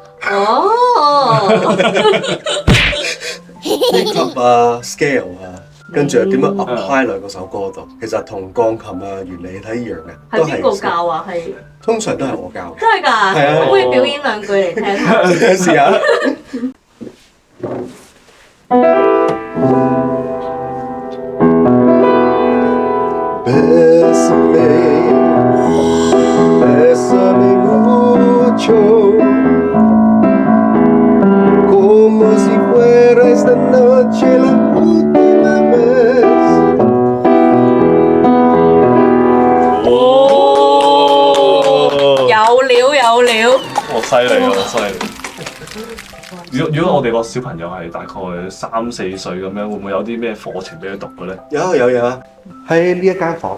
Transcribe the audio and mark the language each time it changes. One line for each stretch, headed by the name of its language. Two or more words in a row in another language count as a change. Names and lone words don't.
Cantonese: 級啊 scale 啊，跟住點樣 apply 兩個首歌度，其實同鋼琴啊原理係一樣嘅。係邊個教啊？係通常都係我教嘅。真係㗎？係啊。可唔可以表演2句嚟聽下？試下。
Spanish: Bésame mucho, como si fuera esta noche la última vez。
Cantonese: 有料！犀利啊！犀利！如果我哋個小朋友係大概3、4歲咁樣，會唔會有啲咩課程俾佢讀嘅咧？有啊，喺呢一間房。